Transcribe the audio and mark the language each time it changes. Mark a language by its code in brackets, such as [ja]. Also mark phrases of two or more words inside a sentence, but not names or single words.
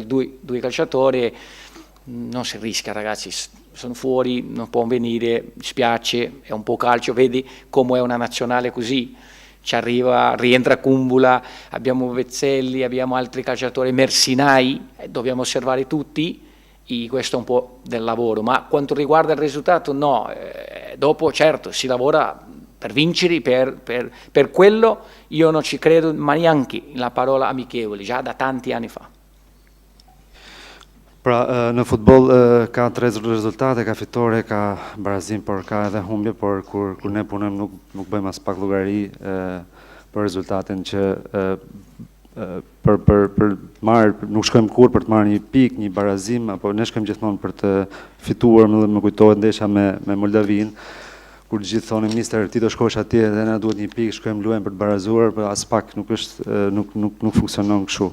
[it] due calciatori, non si rischia ragazzi, sono fuori, non può venire, spiace, è un po' calcio, vedi come è una nazionale così, ci arriva, rientra Kumbula, abbiamo Vezzelli, abbiamo altri calciatori, Mersinai, dobbiamo osservare tutti, e questo è un po' del lavoro, ma quanto riguarda il risultato no, dopo certo si lavora per vincere, per quello io non ci credo ma neanche la parola amichevoli, già da tanti anni fa. [sq] Pra, në futboll ka 3 rezultate, ka fitore, ka barazim, por ka edhe humbje, por kur ne punojmë nuk bëjmë as pak llogari për rezultatin që për marrë, nuk shkojmë kur për të marrë një pikë, një barazim, apo ne shkojmë gjithmonë për të fituar, më kujtohet ndeshja me Moldavin, kur gjithë thonin mister ti do shkosh atje dhe na duhet një pikë, shkojmë luajmë për të barazuar, por as pak nuk është nuk funksionon kështu.